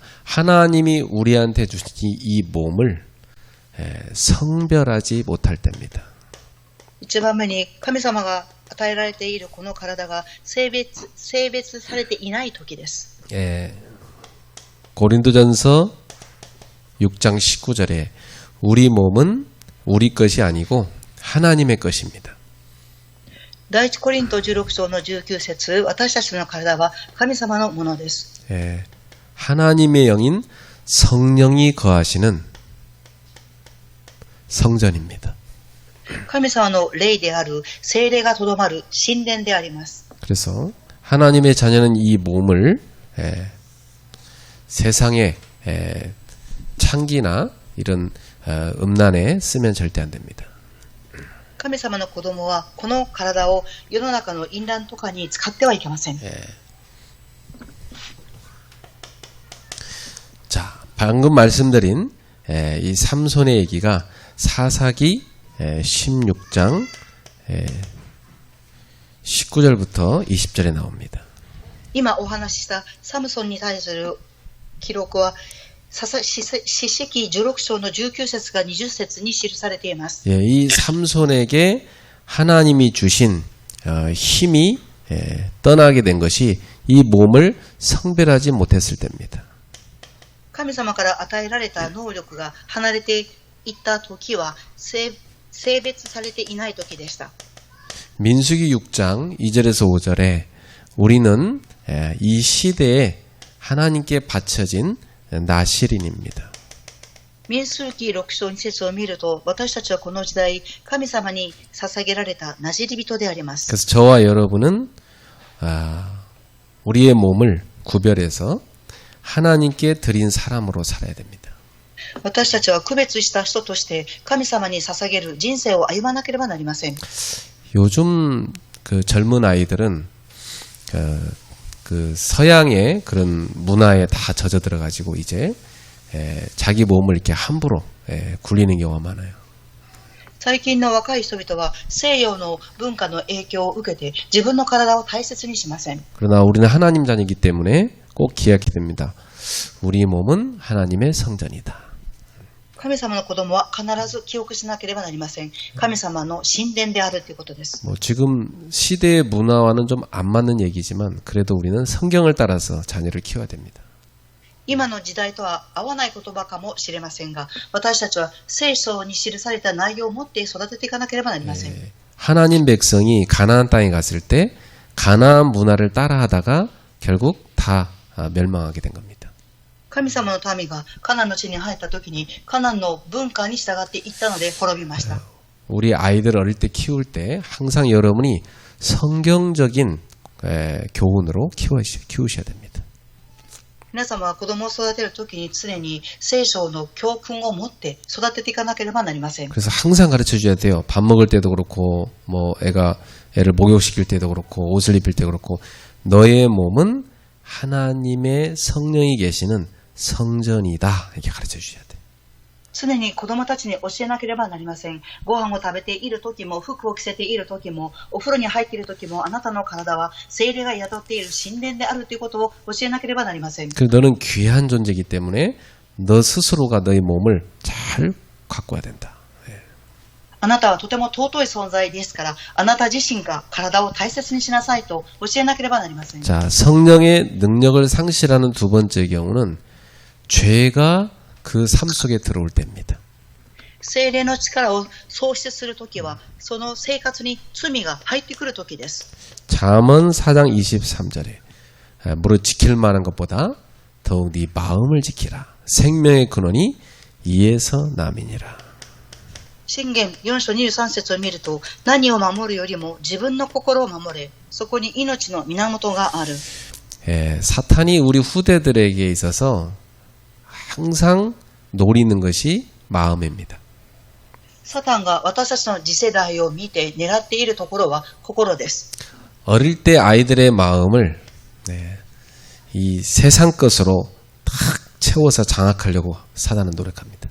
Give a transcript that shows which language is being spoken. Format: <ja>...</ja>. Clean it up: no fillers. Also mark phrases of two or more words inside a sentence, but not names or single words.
<ko>하나님이 우리한테 주신 이 몸을 성별하지 못할 때입니다.</ko> <ja>一番目に神様が与えられているこの体が性別されていない時です。</ja> <ko>고린도전서 6장 19절에 우리 몸은 우리 것이 아니고 하나님의 것입니다.</ko> <ja>第一コリント16章の19節私たちの体は神様のものです。</ja> <ko>하나님의 영인 성령이 거하시는 성전입니다.</ko> <ja>神様の霊である聖霊がとどまる神殿であります。</ja> <ko>그래서 하나님의 자녀는 이 몸을 세상의 창기나 이런 음란에 쓰면 절대 안 됩니다.</ko> <ja>神様の子供はこの体を世の中の淫乱とかに使ってはいけません。</ja> <ko>자, 방금 말씀드린 이 삼손의 얘기가 사사기 16장 19절부터 20절에 나옵니다.</ko> <ja>今お話ししたサムソンに対する記録は詩式16章の19節が20節に記されています。</ja> <ko>이 삼손에게 하나님이 주신 힘이 떠나게 된 것이 이 몸을 성별하지 못했을 때입니다.</ko> <ja>神様から与えられた能力が離れていった時は性別されていない時でした。</ja> <ko>민수기 6장 2절에서 5절에 우리는 이 시대에 하나님께 바쳐진 나실인입니다.</ko> <ja>民数記6章2節を見ると、私たちはこの時代、神様に捧げられたなじり人であります。</ja> <ko>그래서 저와 여러분은 우리의 몸을 구별해서 하나님께 드린 사람으로 살아야 됩니다.</ko> <ja>私たちは区別した人として神様に捧げる人生を歩まなければなりません。</ja> <ko>요즘 그 젊은 아이들은 그 서양의 그런 문화에 다 젖어 들어가지고 이제 자기 몸을 이렇게 함부로 굴리는 경우가 많아요.</ko> <ja>最近の若い人々は西洋の文化の影響を受けて自分の体を大切にしません。</ja> <ko>그러나 우리는 하나님 자녀이기 때문에 꼭 기억해야 됩니다. 우리 몸은 하나님의 성전이다.</ko> <ja>神様の子供は必ず記憶しなければなりません。神様の神殿であるということです。</ja> <ko>뭐 지금 시대의 문화와는 좀 안 맞는 얘기지만 그래도 우리는 성경을 따라서 자녀를 키워야 됩니다.</ko> <ja>今の時代とは合わない言葉かもしれませんが、私たちは聖書に記された内容を持って育てていかなければなりません。</ja> <ko>하나님 백성이 가나안 땅에 갔을 때 가나안 문화를 따라하다가 결국 다 멸망하게 된 겁니다.</ko> <ja>神様の民がカナンの地に入った時にカナンの文化に従っていったので滅びました。</ja> <ko>우리 아이들 어릴 때 키울 때 항상 여러분이 성경적인 교훈으로 키우셔야 됩니다.</ko> <ja>皆様は子供を育てる時に常に聖書の教訓を持って育てていかなければなりません。</ja> <ko>그래서 항상 가르쳐 줘야 돼요. 밥 먹을 때도 그렇고 뭐 애를 목욕시킬 때도 그렇고 옷을 입힐 때 그렇고 너의 몸은 하나님의 성령이 계시는 성전이다. 이렇게 가르쳐 주셔야 돼요.</ko> <ja>常に子供たちに教えなければなりません。ご飯を食べている時も、服を着せている時も、お風呂に入っている時も、あなたの体は聖霊が宿っている神殿であるということを教えなければなりません。</ja> <ko>그리고 너는 귀한 존재이기 때문에 너 스스로가 너의 몸을 잘 가꿔야 된다.</ko> <ja>あなたはとても尊い存在ですから、あなた自身が体を大切にしなさいと教えなければなりません。</ja> <ko>자, 성령의 능력을 상실하는 두 번째 경우는 죄가 그 삶 속에 들어올 때입니다.</ko> <ja>聖霊の力を喪失するときは、その生活に罪が入ってくるときです。</ja> <ko>잠언 4장 23절에 무릇 지킬 만한 것보다 더욱 네 마음을 지키라. 생명의 근원이 이에서 남이니라.</ko> <ja>箴言4章23節を見ると、何を守るよりも自分の心を守れ、そこに命の源がある。</ja> <ko>사탄이 우리 후대들에게 있어서 항상 노리는 것이 마음입니다.</ko> <ja>サタンが私たちの次世代を見て狙っているところは心です。</ja> <ko>어릴 때 아이들의 마음을 이 세상 것으로 탁 채워서 장악하려고 사단은 노력합니다.</ko>